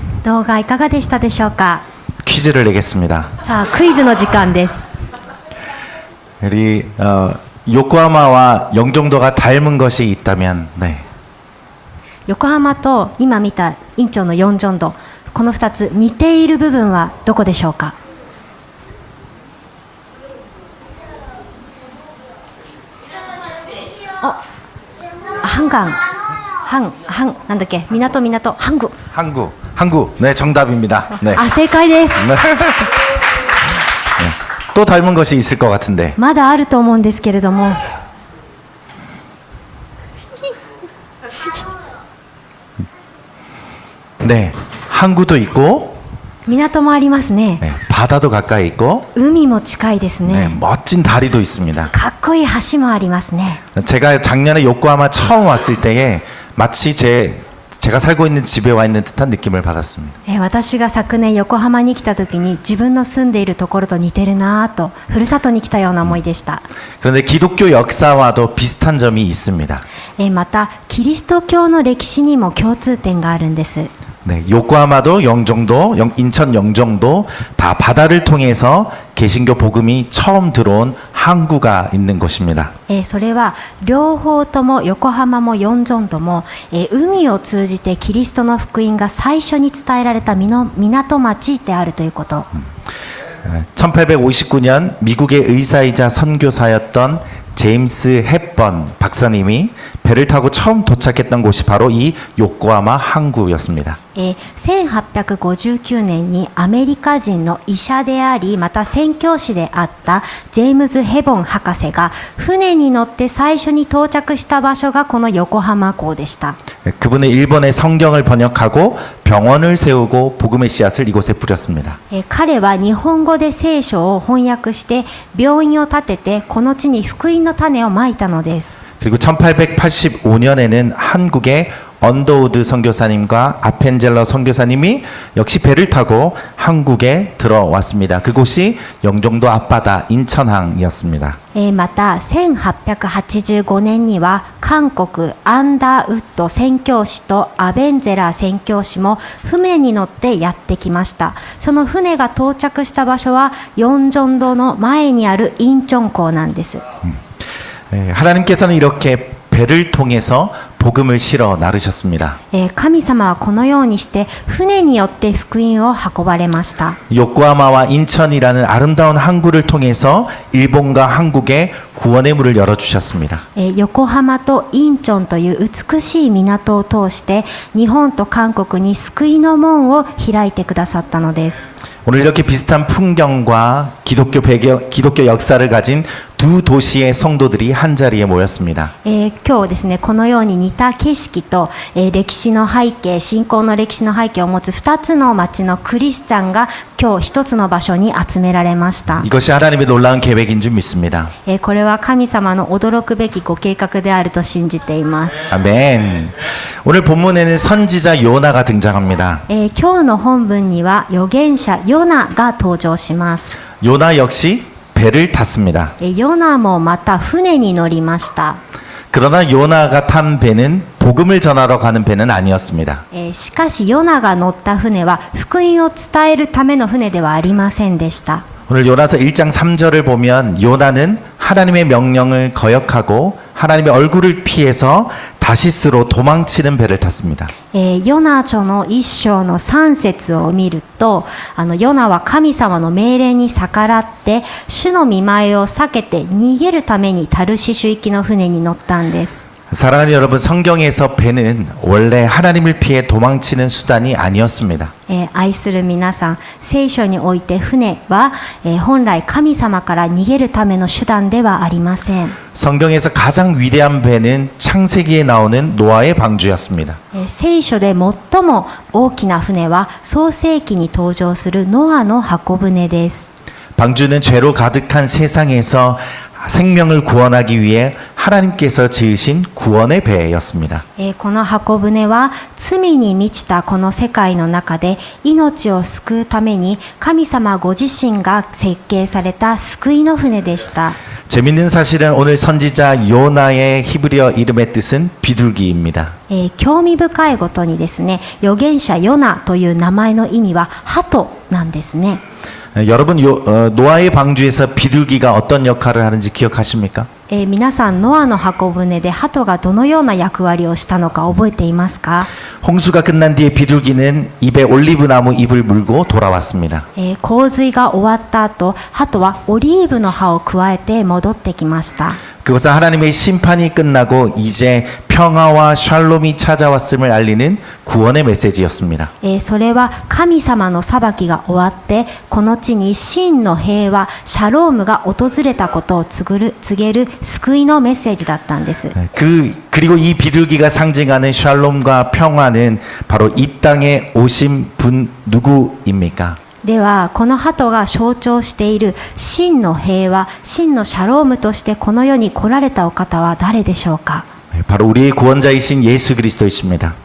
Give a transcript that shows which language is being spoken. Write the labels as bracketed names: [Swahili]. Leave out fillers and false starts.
[Japanese] 動画いかがでしたでしょうか。 [Korean] 퀴즈를 내겠습니다. [Japanese] さあクイズの時間です。 [Korean] 우리 요코하마와 영종도가 닮은 것이 있다면, 네. [Japanese] 横浜と今見た院長のヨンジョンド、この2つ似ている部分はどこでしょうか。なんだっけ、港、항구. [Korean] 네, 정답입니다. 네. [Japanese] 正解です。 [Korean] 네. 또 닮은 것이 있을 것 같은데. [Japanese] まだあると思うんですけれども。 [Korean] 네, 항구도 있고, [Japanese] 港もありますね。 [Korean] 네, 바다도 가까이 있고, [Japanese] 海も近いですね。 [Korean] 네, 멋진 다리도 있습니다. [Japanese] かっこいい橋もありますね。 [Korean] 제가 작년에 요코하마 처음 왔을 때에 마치 제가 살고 있는 집에 와 있는 듯한 느낌을 받았습니다. [Japanese] 私が昨年横浜に来た時に自分の住んでいるところと似てるなぁとふるさとに来たような思いでした。 [Korean] 그런데 기독교 역사와도 비슷한 점이 있습니다. [Japanese] またキリスト教の歴史にも共通点があるんです。 [Korean] 네, 요코하마도 영종도, 인천 영종도 다 바다를 통해서 개신교 복음이 처음 들어온 항구가 있는 곳입니다. [Japanese] それは両方とも横浜も四条とも、海を通じてキリストの福音が最初に伝えられた港町であるということ。 [Korean] 1859년 미국의 의사이자 선교사였던 제임스 헵번 박사님이 배를 타고 처음 도착했던 곳이 바로 이 요코하마 항구였습니다. [Japanese] 1859年にアメリカ人の医者でありまた宣教師であったジェームズ・ヘボン博士が船に乗って最初に到着した場所がこの横浜港でした。 [Korean] 그분은 일본의 성경을 번역하고 병원을 세우고 복음의 씨앗을 이곳에 뿌렸습니다. [Japanese] 彼は日本語で聖書を翻訳して病院を建ててこの地に福音の種をまいたのです。 [Korean] 그리고 1885년에는 한국의 언더우드 선교사님과 아펜젤러 선교사님이 역시 배를 타고 한국에 들어왔습니다. 그곳이 영종도 앞바다 인천항이었습니다. [Japanese] また1885年には韓国アンダーウッド宣教師とアベンゼラー宣教師も船に乗ってやってきました。その船が到着した場所はヨンジョン道の前にあるインチョン港なんです。 [Korean] 하나님께서는 이렇게 배를 통해서 복음을 실어 나르셨습니다. [Japanese] 神様はこのようにして船によって福音を運ばれました。 [Korean] 요코하마와 인천이라는 아름다운 항구를 통해서 일본과 한국에 구원의 문을 열어주셨습니다. [Japanese] 横浜とインチョンという美しい港を通して日本と韓国に救いの門を開いてくださったのです。 [Korean] 오늘 이렇게 비슷한 풍경과 기독교 역사를 가진 두 도시의 성도들이 한 자리에 모였습니다. [Japanese] 今日ですねこのように似た景色と、歴史の背景信仰の歴史の背景を持つ2つの町のクリスチャンが今日一つの場所に集められました。 [Korean] 이것이 하나님의 놀라운 계획인 줄 믿습니다. [Japanese] これは神様の驚くべきご計画であると信じています。 [Korean] 아멘. 오늘 본문에는 선지자 요나가 등장합니다. [Japanese] 今日の本文には預言者ヨナが登場します。 [Korean] 요나 역시 배를 탔습니다. [Japanese] ヨナもまた船に乗りました。 [Korean] 그러나 요나가 탄 배는 복음을 전하러 가는 배는 아니었습니다. [Japanese] しかしヨナが乗った船は福音を伝えるための船ではありませんでした。 [Korean] 오늘 요나서 1장 3절을 보면 요나는 하나님의 명령을 거역하고 하나님의 얼굴을 피해서 다시스로 도망치는 배를 탔습니다. [Japanese] ヨナ書の一章の3節を見るとヨナは神様の命令に逆らって主の御前を避けて逃げるためにタルシシュ行きの船に乗ったんです。 [Korean] 사랑하는 여러분, 성경에서 배는 원래 하나님을 피해 도망치는 수단이 아니었습니다. [Japanese] 愛する皆さん、聖書において船は、本来神様から逃げるための手段ではありません。 [Korean] 성경에서 가장 위대한 배는 창세기에 나오는 노아의 방주였습니다. [Japanese] 聖書で最も大きな船は創世記に登場するノアの箱舟です。 [Korean] 방주는 죄로 가득한 세상에서 생명을 구원하기 위해 하나님께서 지으신 구원의 배였습니다. [Japanese] この箱舟は罪に満ちたこの世界の中で命を救うために神様ご自身が設計された救いの船でした。 [Korean] 재밌는 사실은 오늘 선지자 요나의 히브리어 이름의 뜻은 비둘기입니다. [Japanese] 興味深いことにですね、預言者ヨナという名前の意味は鳩なんですね。 [Korean] 여러분 노아의 방주에서 비둘기가 어떤 역할을 하는지 기억하십니까? [Japanese] 皆さんノアの箱舟で鳩がどのような役割をしたのか覚えていますか？ [Korean] 홍수가 끝난 뒤에 비둘기는 입에 올리브나무 잎을 물고 돌아왔습니다. [Japanese] 洪水が終わった後、鳩はオリーブの葉をくわえて戻ってきました。 [Korean] 그것은 하나님의 심판이 끝나고 이제 평화와 샬롬이 찾아왔음을 알리는 구원의 메시지였습니다. [Japanese] それは神様の裁きが終わってこの地に真の平和シャロームが訪れたことを告げる救いのメッセージだったんです。 [Korean] 그리고 이 비둘기가 상징하는 샬롬과 평화는 바로 이 땅에 오신 분 누구입니까? [Japanese] ではこの鳩が象徴している真の平和真のシャロームとしてこの世に来られたお方は誰でしょうか？ [Korean] 바로 우리의 구원자이신 예수 그리스도이십니다.